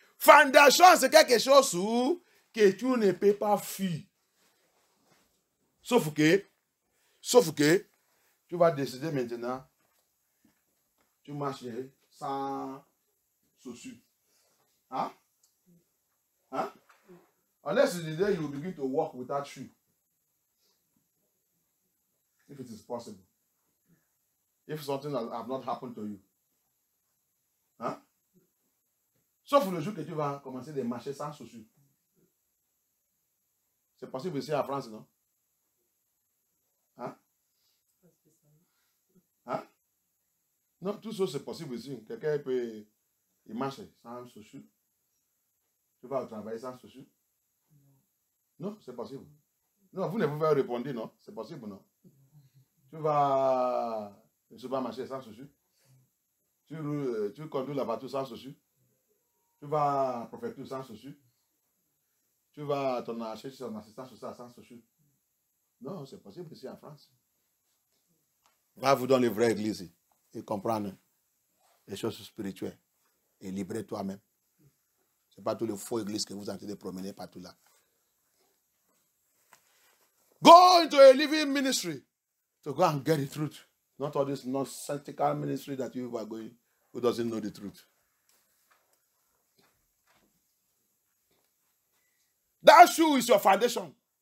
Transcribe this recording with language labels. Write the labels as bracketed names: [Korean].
[French] Fondation, c'est quelque chose que tu ne peux pas fuir. Sauf que tu vas décider maintenant, tu marches sans chaussures. Huh? Huh? [English] Unless it's the day you begin to walk without shoe. If it is possible. If something has not happened to you. Hein? [French] Sauf le jour que tu vas commencer de marcher sans chaussures. C'est possible ici en France, non? Hein? Hein? Non, tout ça c'est possible ici. Quelqu'un peut marcher sans chaussures. Tu vas travailler sans chaussures? Non, c'est possible. Non, vous ne pouvez pas répondre, non? C'est possible, non? Tu vas marcher sans chaussures? Tu conduis la voiture sans chaussures? Tu vas à la préfecture sans chaussures? Tu vas à ton assistant social sans chaussures? Non, c'est possible ici en France. Va vous dans les vraies églises et comprendre les choses spirituelles et libérer toi-même. Ce n'est pas tous les faux églises que vous êtes en train de promener partout là. [English] Go into a living ministry to go and get the truth. Not all this nonsensical ministry that you are going who doesn't know the truth. That shoe is your foundation.